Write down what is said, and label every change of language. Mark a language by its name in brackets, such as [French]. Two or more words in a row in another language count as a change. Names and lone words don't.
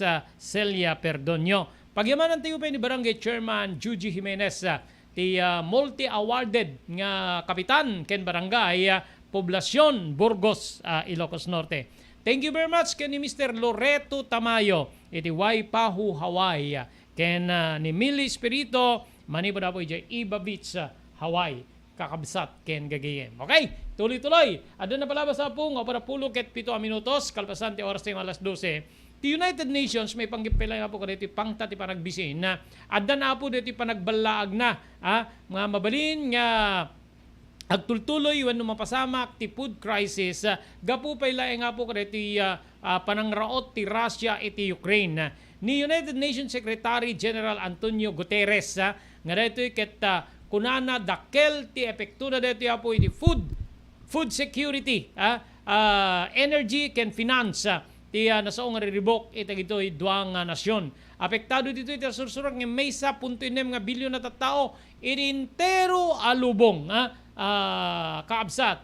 [Iloko] Celia Perdonio. Pagyamanan tayo pa ni Barangay Chairman Juji Jimenez, ti multi-awarded nga kapitan ken barangay Poblacion, Burgos, Ilocos Norte. [English] Thank you very much [Iloko] ken ni [English] Mr. [Iloko] Loreto Tamayo, iti Waipahu, Hawaii. Ken ni Millie Espirito, manipod po iti Iba Beach, Hawaii. Kakabsat ken gagayem. Okay, tuloy-tuloy. Adun na palabas sa pung, para pulo ket 7 minutos, kalpasante oras tayo alas 12. The United Nations may panggipilay nga po kadito pangta ti panagbisin na adda na po dito panagbalaag na mga mabalin nga agtultuloy wenno mapasamak ti [English] food crisis [Iloko] gapu pay laeng nga po kadito panangraot ti Russia iti Ukraine. Ni United Nations Secretary General Antonio Guterres nga dito ket kunana dakkel ti epekto na dito po iti [English] food security, [Iloko] energy ken finance ti nasaong nga riribok iti gitoy duang nasyon. Apektado dito iti sursurag nga may 1.6 nga bilyon na tattao inintero alubong kaabsat.